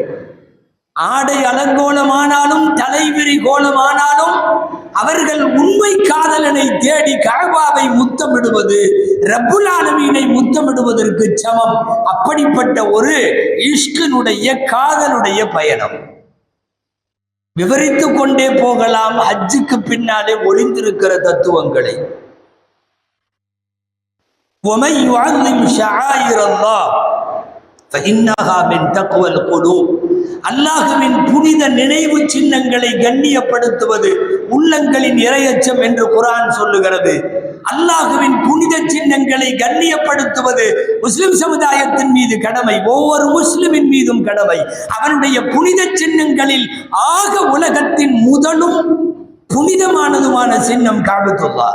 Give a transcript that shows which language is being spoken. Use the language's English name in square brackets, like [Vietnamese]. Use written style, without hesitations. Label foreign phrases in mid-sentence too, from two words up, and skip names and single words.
[Tamil] ஆடை அலங்கோலமானாலும் தலைவிரி கோலமானாலும் அவர்கள் உண்மை காதலனை தேடி கஅபாவை முத்தமிடுவது [Arabic] رب العالمين [Tamil] முத்தமிடுவதற்கு சமம். அப்படிப்பட்ட ஒரு இஷ்கினுடைய காதலுடைய பயணம். விவரித்து கொண்டே போகலாம் ஹஜ்ஜுக்கு பின்னாலே ஒளிந்திருக்கிற தத்துவங்களை. [Arabic] وَمَنْ يُعَظِّمْ شَعَائِرَ اللَّهِ فَإِنَّهَا مِنْ تَقْوَى الْقُلُوبِ. [Tamil] அல்லாஹுவின் புனித நினைவு சின்னங்களை கண்ணியப்படுத்துவது உள்ளங்களின் இறையச்சம் என்று குர்ஆன் சொல்லுகிறது. அல்லாஹுவின் புனித சின்னங்களை கண்ணியப்படுத்துவது முஸ்லிம் சமுதாயத்தின் மீது கடமை, ஒவ்வொரு முஸ்லிமின் மீதும் கடமை. அவனுடைய புனித சின்னங்களில் ஆக உலகத்தின் முதலும் புனிதமானதுமான சின்னம் கஅபத்துல்லாஹ்.